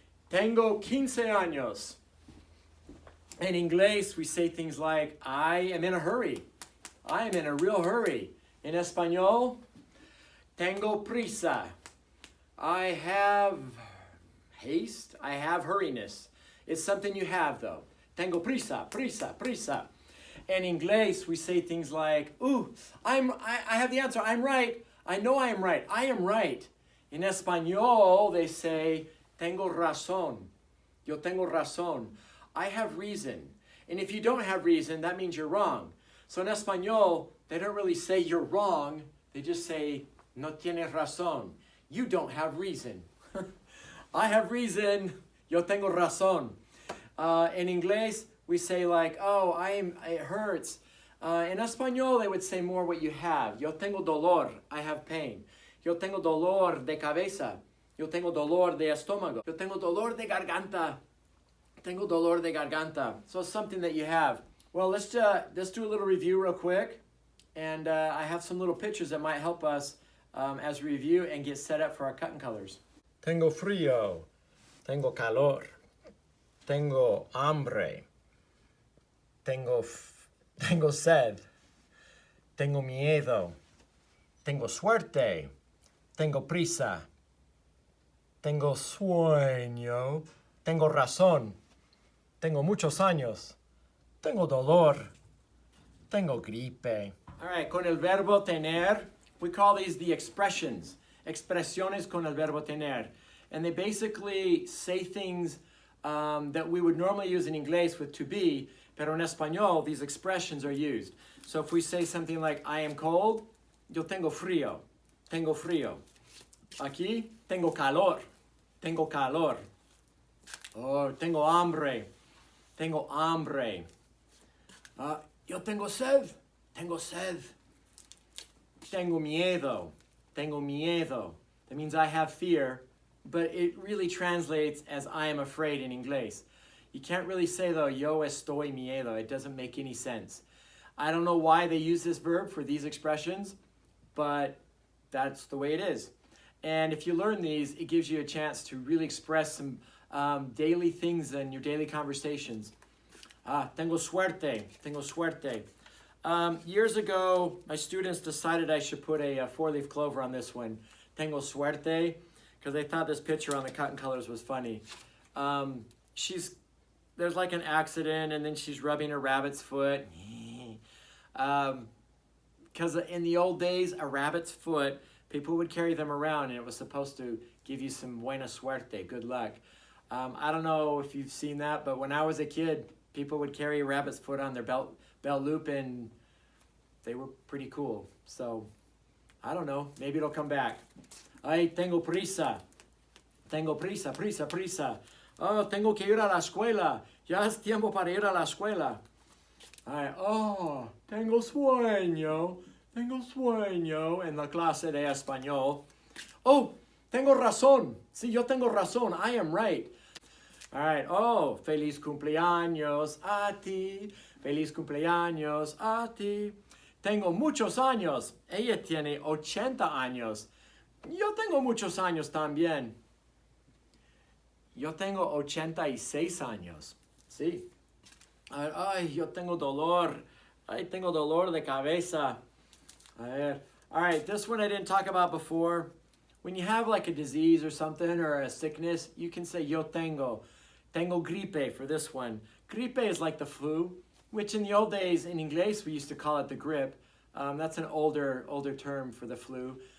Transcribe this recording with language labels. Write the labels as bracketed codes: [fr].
[es] Tengo 15 años. [en] In English, we say things like, I am in a hurry. I am in a real hurry. In español, [es] tengo prisa. [en] I have haste. I have hurriness. It's something you have, though. [es] Tengo prisa, prisa, prisa. [en] In English, we say things like, I have the answer. I'm right. I know I am right. I am right. In español, they say, [es] tengo razón. Yo tengo razón. [en] I have reason. And if you don't have reason, that means you're wrong. So in español, they don't really say you're wrong. They just say, [es] no tienes razón. [en] You don't have reason. I have reason. [es] Yo tengo razón. [en] In English, we say like, it hurts. In español, they would say more what you have. [es] Yo tengo dolor. [en] I have pain. [es] Yo tengo dolor de cabeza. Yo tengo dolor de estómago. Yo tengo dolor de garganta. Tengo dolor de garganta. [en] So it's something that you have. Well, let's do a little review real quick. And I have some little pictures that might help us as we review and get set up for our cut and colors. [es] Tengo frío. Tengo calor. Tengo hambre. Tengo sed. Tengo miedo. Tengo suerte. Tengo prisa. Tengo sueño. Tengo razón. Tengo muchos años. Tengo dolor. Tengo gripe. [en] All right, [es] con el verbo tener, [en] we call these the expressions. [es] expresiones con el verbo tener. [en] And they basically say things that we would normally use in English with to be, [es] pero en español, [en] these expressions are used. So if we say something like, I am cold, [es] yo tengo frío, tengo frío. Aquí, tengo calor, tengo calor. Oh, tengo hambre, tengo hambre. Yo tengo sed, tengo sed. Tengo miedo, tengo miedo. [en] That means I have fear, but it really translates as I am afraid in English. You can't really say though, [es] yo estoy miedo. [en] It doesn't make any sense. I don't know why they use this verb for these expressions, but that's the way it is. And if you learn these, it gives you a chance to really express some daily things in your daily conversations. [es] Tengo suerte, tengo suerte. [en] Years ago, my students decided I should put a four-leaf clover on this one. [es] Tengo suerte, [en] because they thought this picture on the cotton colors was funny. There's like an accident, and then she's rubbing a rabbit's foot. Because in the old days, a rabbit's foot, people would carry them around, and it was supposed to give you some [es] buena suerte, [en] good luck. I don't know if you've seen that, but when I was a kid, people would carry a rabbit's foot on their belt loop, and they were pretty cool. So, I don't know, maybe it'll come back. [es] Ay, tengo prisa. Tengo prisa, prisa, prisa. Oh, tengo que ir a la escuela. Ya es tiempo para ir a la escuela. Ay, oh, tengo sueño. Tengo sueño en la clase de español. Oh, tengo razón. Sí, yo tengo razón. [en] I am right. All right. [es] Oh, feliz cumpleaños a ti. Feliz cumpleaños a ti. Tengo muchos años. Ella tiene 80 años. Yo tengo muchos años también. Yo tengo 86 años. Sí. Ay, yo tengo dolor. Ay, tengo dolor de cabeza. A ver. [en] All right, this one I didn't talk about before. When you have like a disease or something or a sickness, you can say [es] yo tengo. Tengo gripe [en] for this one. Gripe is like the flu, which in the old days in English we used to call it the grip. That's an older term for the flu.